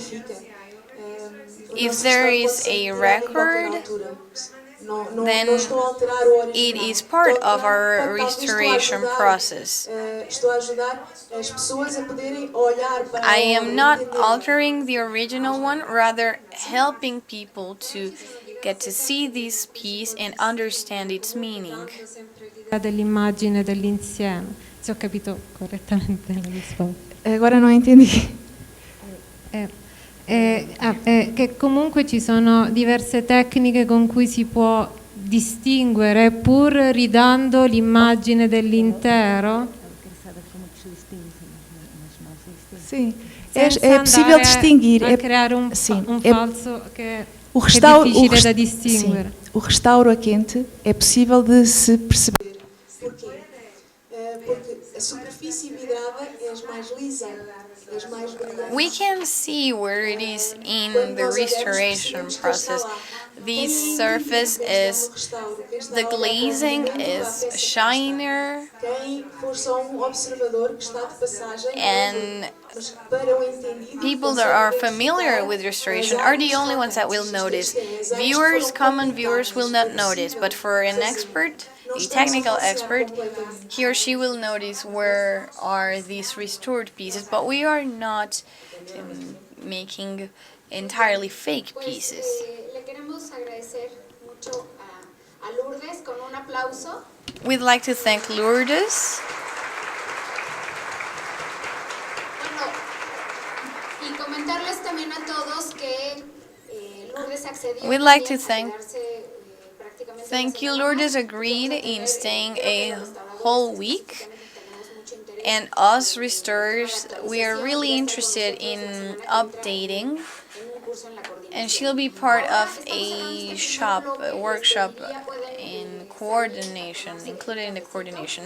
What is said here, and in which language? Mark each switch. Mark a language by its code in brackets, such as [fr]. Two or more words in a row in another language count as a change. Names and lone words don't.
[en] If there is a record, then it is part of our restoration process. I am not altering the original one, rather helping people to get to see this piece and understand its meaning. [it] Dell'immagine dell'insieme, se ho capito correttamente la risposta. [pt] Agora não entendi. [it] Che comunque ci sono diverse tecniche con cui si può distinguere pur ridando l'immagine dell'intero. [pt] Sim, é possível distinguir. [it] A criare un falso che è difficile da distinguere. [pt] Sim, o restauro a quente é possível de se perceber. Porquê? porque a superfície vidrada é mais lisa, é mais brilhante. [en] We can see where it is in the restoration process. This surface is, the glazing is shinier, [pt] Quem for só observador que está de passagem, [en] and [pt] mas para o entendido, [en] people that are familiar with restoration are the only ones that will notice. Viewers, common viewers, will not notice, but for an expert, a technical expert, he or she will notice where are these restored pieces, but we are not making entirely fake pieces. [es] Le queremos agradecer mucho a Lourdes con un aplauso. [en] We'd like to thank Lourdes. [es] Bueno, y comentarles también a todos que Lourdes accedió. [en] We'd like to [es] también a [en] thank [es] quedarse, prácticamente [en] Thank you. [es] una semana Lourdes más. [en] agreed in staying a whole week. And us restorers, we are really interested in updating. And she'll be part of a workshop in coordination, included in the coordination.